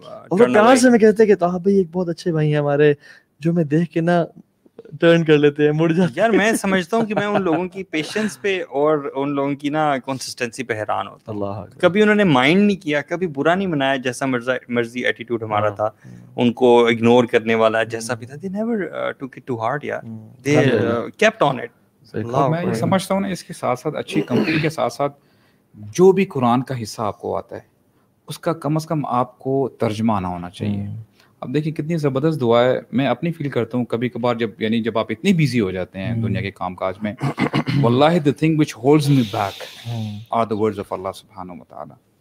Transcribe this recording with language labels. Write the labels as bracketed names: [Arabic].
[Urdu] پیار سے میں کہتے کہ طاہر بھائی ایک بہت اچھے بھائی ہیں ہمارے, جو میں دیکھ کے نا ٹرن کر لیتے ہیں, مڑ جاتے. یار میں سمجھتا ہوں کہ میں ان لوگوں کی پیشنس پہ اور ان لوگوں کی نا کنسسٹنسی پہ حیران ہوتا ہوں. اللہ, کبھی انہوں نے مائنڈ نہیں کیا, کبھی برا نہیں منایا, جیسا مرضی ایٹیٹیوڈ ہمارا تھا ان کو اگنور کرنے والا جیسا بھی تھا. [English] they never took it too hard یار, they kept on it. [Urdu] میں یہ سمجھتا ہوں نا, اس کے ساتھ ساتھ اچھی کمپنی کے ساتھ ساتھ جو بھی قرآن کا حصہ آپ کو آتا ہے اس کا کم از کم آپ کو ترجمہ آنا ہونا چاہیے. اب دیکھیں کتنی زبردست دعا ہے. میں اپنی فیل کرتا ہوں کبھی کبھار جب آپ اتنی بیزی ہو جاتے ہیں دنیا کے کام کاج میں, واللہ [English] the thing which holds me back are the words of Allah subhanahu wa ta'ala.